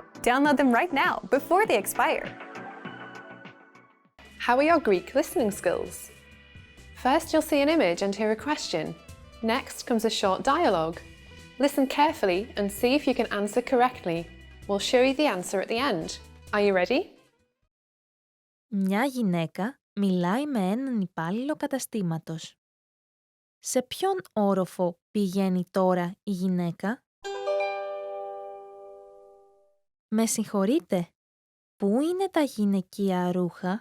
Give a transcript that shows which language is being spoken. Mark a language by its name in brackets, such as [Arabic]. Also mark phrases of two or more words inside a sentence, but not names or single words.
[English] Download them right now before they expire. How are your Greek listening skills? First, you'll see an image and hear a question. Next comes a short dialogue. Listen carefully and see if you can answer correctly. We'll show you the answer at the end. Are you ready? [Greek] Μια γυναίκα μιλάει με έναν υπάλληλο καταστήματος. Σε ποιον όροφο πηγαίνει τώρα η γυναίκα? Με συγχωρείτε, πού είναι τα γυναικεία ρούχα?